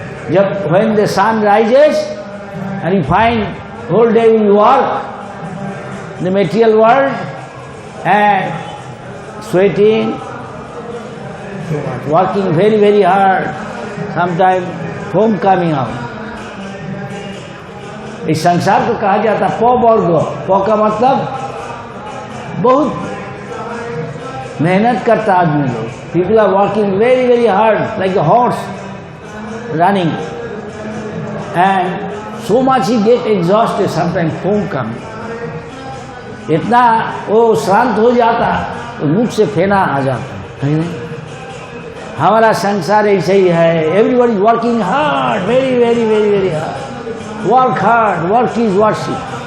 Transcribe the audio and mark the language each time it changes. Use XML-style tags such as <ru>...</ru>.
<hi>जब</hi> <en>when the sun rises and you find whole day you work in the material world and sweating, working very very hard, sometimes foam coming out.</en> <hi>इस संसार को कहा जाता प वर्ग. प का मतलब बहुत मेहनत करता आदमी लोग.</hi> <en>People are working very very hard like a horse running, and so much he get exhausted, sometimes foam coming.</en> <hi>इतना वो शांत हो जाता तो मुख से फेना आ जाता है नहीं? हमारा संसार ऐसे ही है.</hi> <en>Everybody is working hard, very very very very hard. Work hard, work is worship.</en>